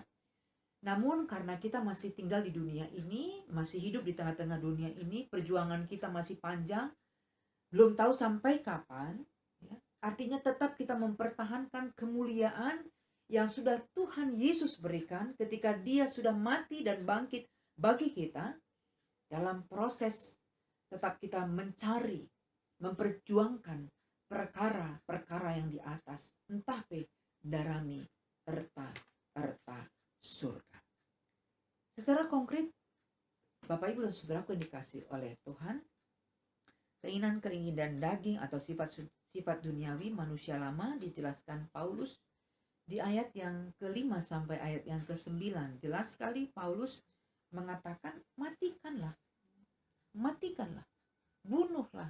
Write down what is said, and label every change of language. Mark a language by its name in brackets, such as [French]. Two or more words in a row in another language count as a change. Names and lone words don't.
[Indonesian] Namun karena kita masih tinggal di dunia ini, masih hidup di tengah-tengah dunia ini, perjuangan kita masih panjang, belum tahu sampai kapan, ya, artinya tetap kita mempertahankan kemuliaan yang sudah Tuhan Yesus berikan ketika Dia sudah mati dan bangkit bagi kita. Dalam proses tetap kita mencari, memperjuangkan perkara-perkara yang di atas, [Batak Karo] entah darami erta surga. [Indonesian] Secara konkret, Bapak, Ibu, dan saudaraku yang dikasih oleh Tuhan, keinginan-keinginan daging atau sifat duniawi manusia lama dijelaskan Paulus di ayat yang ke-5 sampai ayat yang ke-9. Jelas sekali Paulus mengatakan matikanlah, bunuhlah.